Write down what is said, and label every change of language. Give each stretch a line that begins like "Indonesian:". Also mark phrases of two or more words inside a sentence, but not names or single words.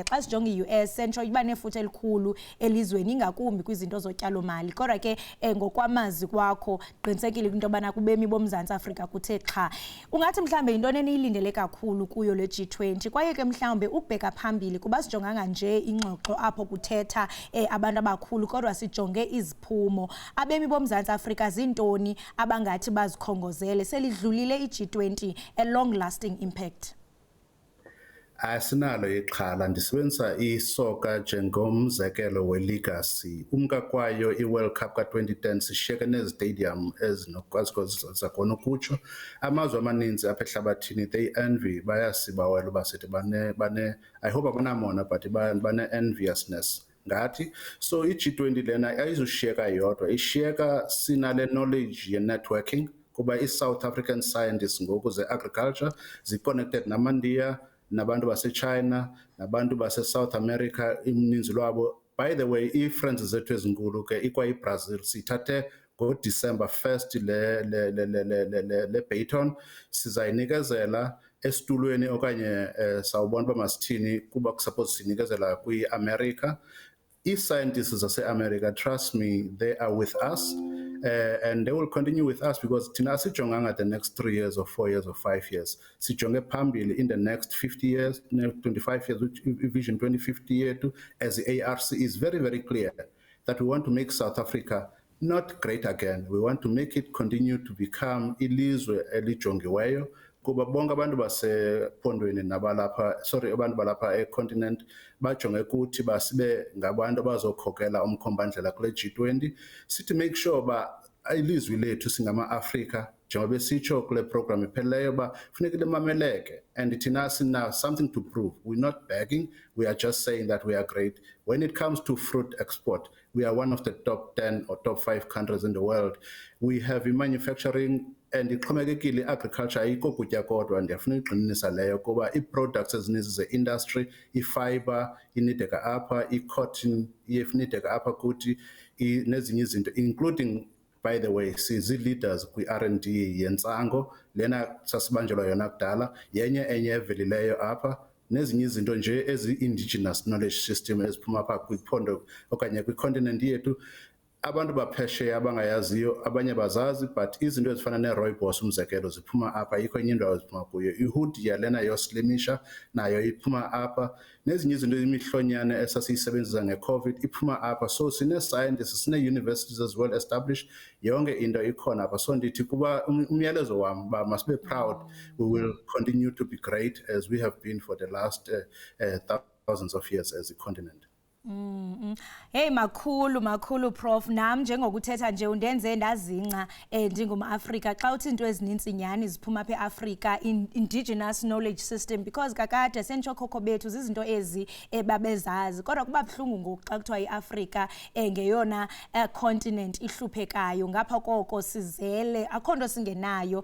Xhosa: Xa sijonga i-US sentsho iba nefuthe elikhulu elizweni, ingakumbi kwizinto zotyalo-mali. Kodwa ke ngokwamazwi kwakho qinisekile into yobana kubemi boMzantsi Afrika kuthe xha. Ungathi mhlawumbe yintoni eniyilindele kakhulu kuyo le G20, kwaye ke mhlawumbe ukubheka phambili kuba sijonganga nje ingxoxo apho kuthetha abantu abakhulu, kodwa sijonge iziphumo. Abemi boMzantsi Afrika zintoni abangathi bazikhongozele selidlulile i-G20
English: a long lasting impact?
Xhosa: Asinalo ixhala, ndisebenzisa isoka njengomzekelo we-legacy. Umka kwayo i-World Cup ka-2010 sishiyeke nezitadium ezinokwazi zakona ukutsho. Amazwe amaninzi apha ehlabathini,
English: they envy,
Xhosa: bayasibawela uba sithi
English: I hope
Xhosa: abanamona, but bane-enviousness ngathi. So i-G20 lena ayizushiyeka yodwa, ishiyeka sinale knowledge ye-networking, kuba i-South African scientists ngoku ze-agriculture zi-connected namandiya, nabantu base-China, nabantu base-South America, imininzi lwabo.
English: By the way,
Xhosa: i-friends zethu ezinkulu ke ikwayi-Brazil, sithathe ngo-December 1st le Bayton, sizayinikezela esitulweni okanye sawubona uba masithini kuba kusuppose sinikezela kwi-America.
English: I-scientists zase-America, trust me, they are with us, and they will continue with us, because
Xhosa: thina asijonganga
English: the next 3 years or 4 years or 5 years.
Xhosa: Sijonge phambili
English: in the next 50 years, 25 years, which Vision 2050 yethu as the ARC is very, very clear that we want to make South Africa not great again. We want to make it continue to become
Xhosa: ilizwe elijongiweyo, kuba bonke abantu basephondweni nabalapha, abantu balapha e-continent bajonge kuthi basibe ngabantu abazokhokela umkhombandlela kule G20. Sithi
English: make sure
Xhosa: ba ilizwe lethu singama-Afrika, njengoba sitsho kule program ipheleyo ba funeka limameleke, and thina sina
English: something to prove. We're not begging, we are just saying that we are great. When it comes to fruit export, we are one of the top 10 or top 5 countries in the world. We have in manufacturing,
Xhosa: and ixhomekekile agriculture ayikho kutya kodwa, ndiyafuna uyiqinisa leyo kuba ii-products ezininzi ze-industry, i-fiber inideka apha, i-cotton inideka apha kuthi, nezinye izinto,
English: including, by the way,
Xhosa: sizi-leaders kwi-R&D yentsango, lena sasibanjelwa yona kudala, yenye enye evelileyo apha, nezinye izinto nje ezi-
English: indigenous knowledge system
Xhosa: eziphuma apha kwiphondo okanye kwi-continent yethu. abantu baphesheya abangayaziyo abanye bazazi, but izinto ezifana ne-rooibos umzekelo ziphuma apha, ayikho enye indawo ziphuma kuyo. Ihoodiya lena yoslimisha nayo iphuma apha, nezinye izinto imihlonyana esasiyisebenzisa nge-COVID iphuma apha. So sine-scientists, sine-universities
English: as well established,
Xhosa: yonke into ikhona apha.
English: So
Xhosa: ndithi kuba umyalezo wam uba masibe
English: proud, we will continue to be great as we have been for the last thousands of years as a continent.
Xhosa: Hey makhulu Prof, nam njengokuthetha nje undenze ndazinca ndingumAfrika xa uthi into ezininzi nyani ziphuma apha eAfrika,
English: indigenous knowledge system,
Xhosa: because kakade sentshokhokho bethu zizinto ezi babezazi, kodwa kuba buhlungu ngoku xa kuthiwa iAfrika ngeyona continent ihluphekayo, ngapha koko sizele akho nto singenayo.